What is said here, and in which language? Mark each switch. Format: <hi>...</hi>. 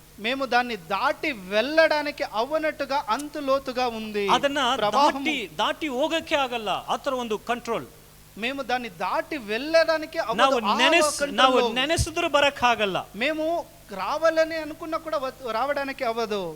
<te>మేము దాన్ని దాటి వెళ్ళడానికి అవ్వనట్టుగా అంత లోతుగా ఉంది.</te> <kn>ಅದನ್ನ ದಾಟಿ ಹೋಗಕ್ಕೆ ಆಗಲ್ಲ, ಆತರ ಒಂದು ಕಂಟ್ರೋಲ್.</kn> <te>మేము దాన్ని దాటి వెళ్ళడానికి</te> <kn>ನಾವು ನೆನೆಸಿದ್ರು ಬರಕ್ ಆಗಲ್ಲ,</kn> <te>మేము రావాలని అనుకున్నా కూడా రావడానికి అవ్వదు.</te>